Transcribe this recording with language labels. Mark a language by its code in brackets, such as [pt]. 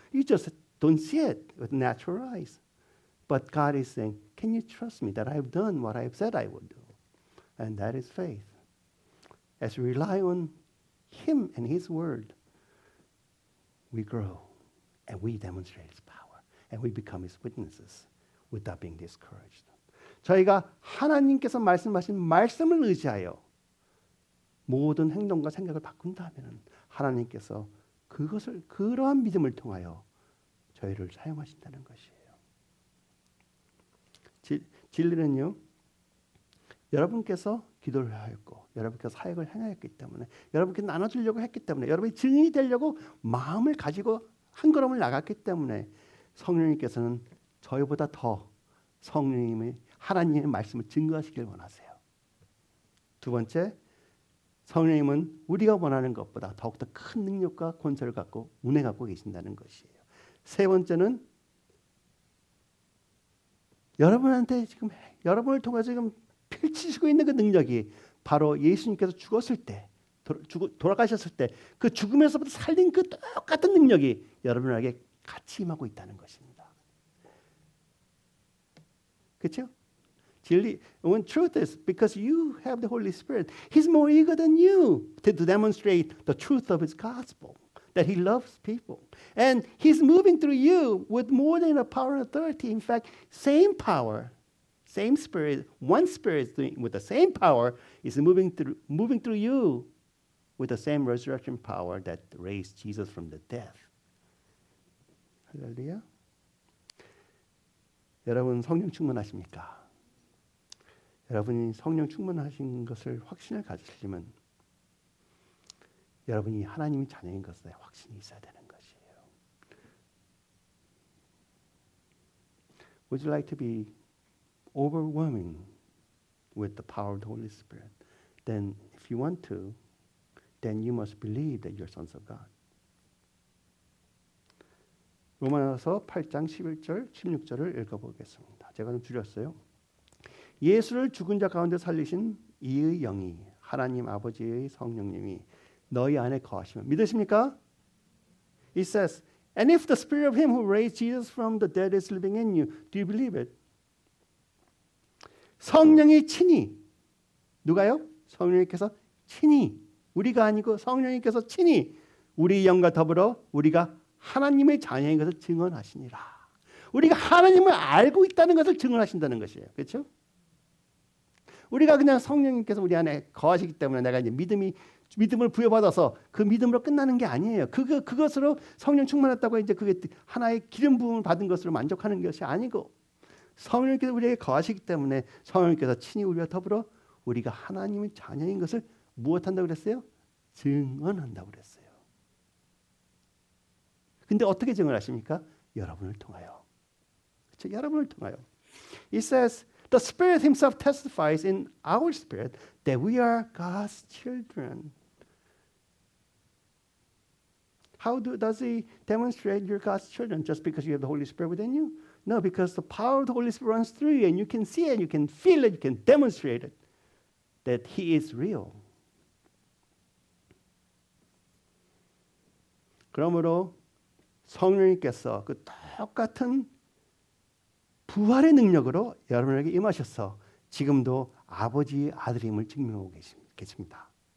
[en] You just don't see it with natural eyes. But God is saying, can you trust me that I've done what I've said I would do? And that is faith. As we rely on Him and His Word, we grow and we demonstrate His power and we become His witnesses without being discouraged. [ko] 저희가 하나님께서 말씀하신 말씀을 의지하여 모든 행동과 생각을 바꾼다면 하나님께서 그것을 그러한 믿음을 통하여 저희를 사용하신다는 것이에요. 진리는요. 여러분께서 기도를 하였고 여러분께서 사역을 행하였기 때문에 여러분께 나눠주려고 했기 때문에 여러분이 증인이 되려고 마음을 가지고 한 걸음을 나갔기 때문에 성령님께서는 저희보다 더 성령님의 하나님의 말씀을 증거하시길 원하세요. 두 번째, 성령님은 우리가 원하는 것보다 더욱더 큰 능력과 권세를 갖고 운에 갖고 계신다는 것이에요. 세 번째는 여러분한테 지금 여러분을 통해서 지금 펼치시고 있는 그 능력이 바로 예수님께서 죽었을 때 돌아가셨을 때 그 죽음에서부터 살린 그 똑같은 능력이 여러분에게 같이 임하고 있다는 것입니다. 그렇죠? [en] 진리, when truth is because you have the Holy Spirit, He's more eager than you to demonstrate the truth of His gospel, that He loves people. And He's moving through you with more than a power and authority. In fact, same power, same Spirit, one Spirit with the same power is moving through you with the same resurrection power that raised Jesus from the dead. [ko] 할렐루야. 여러분 성령 충만하십니까? 여러분이 성령 충만하신 것을 확신을 가지시려면 여러분이 하나님의 자녀인 것에 확신이 있어야 되는 것이에요. [en] Would you like to be overwhelming with the power of the Holy Spirit? Then if you want to, then you must believe that you're sons of God. [ko] 로마서 8장 11절, 16절을 읽어보겠습니다. 제가 좀 줄였어요. 예수를 죽은 자 가운데 살리신 이의 영이 하나님 아버지의 성령님이 너희 안에 거하시면 믿으십니까? [en] It says, and if the spirit of him who raised Jesus from the dead is living in you, do you believe it? [ko] 성령이 친히 누가요? 성령님께서 친히 우리가 아니고 성령님께서 친히 우리 영과 더불어 우리가 하나님의 자녀인 것을 증언하시니라. 우리가 하나님을 알고 있다는 것을 증언하신다는 것이에요. 그렇죠? 우리가 그냥 성령님께서 우리 안에 거하시기 때문에 내가 이제 믿음을 부여받아서 그 믿음으로 끝나는 게 아니에요. 그것으로 성령 충만했다고 이제 그게 하나의 기름 부음을 받은 것으로 만족하는 것이 아니고 성령님께서 우리에게 거하시기 때문에 성령님께서 친히 우리와 더불어 우리가 하나님의 자녀인 것을 무엇한다고 그랬어요? 증언한다고 그랬어요. 근데 어떻게 증언하십니까? 여러분을 통하여. 그렇죠? 여러분을 통하여. [en] It says, the Spirit Himself testifies in our spirit that we are God's children. How does He demonstrate you're God's children? Just because you have the Holy Spirit within you? No, because the power of the Holy Spirit runs through you and you can see it, you can feel it, you can demonstrate it that He is real. [ko] 그러므로 성령님께서 그 똑같은 부활의 능력으로 여러분에게 임하셔서 지금도 아버지의 아들임을 증명하고 계십니다.